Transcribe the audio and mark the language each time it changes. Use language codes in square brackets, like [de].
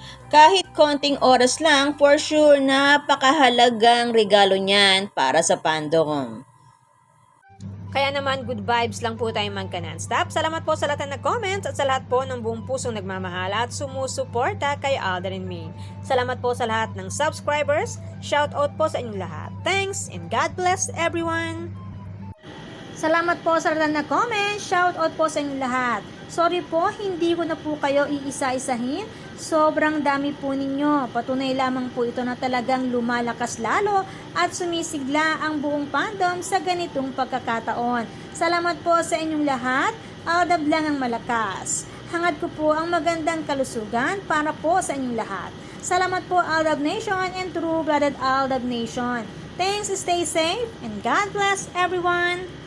[tl] Kahit konting oras lang, [en] for sure [tl] napakahalagang regalo niyan para sa fandom. Kaya naman, [en] good vibes [tl] lang po tayo magka-non-stop. Salamat po sa lahat na nag-comments at sa lahat po ng buong pusong nagmamahal at sumusuporta kay Alden and Maine. Salamat po sa lahat ng subscribers. Shout out po sa inyong lahat. [en] Thanks and God bless everyone! [tl] Salamat po sa lahat na comment. Shout out po sa inyong lahat. Sorry po, hindi ko na po kayo iisa-isahin. Sobrang dami po ninyo. Patunay lamang po ito na talagang lumalakas lalo at sumisigla ang buong fandom sa ganitong pagkakataon. Salamat po sa inyong lahat. Aldab lang ang malakas. Hangad ko po ang magandang kalusugan para po sa inyong lahat. Salamat po [en] Aldab Nation and True-Blooded Aldab Nation. Thanks, stay safe, and God bless everyone!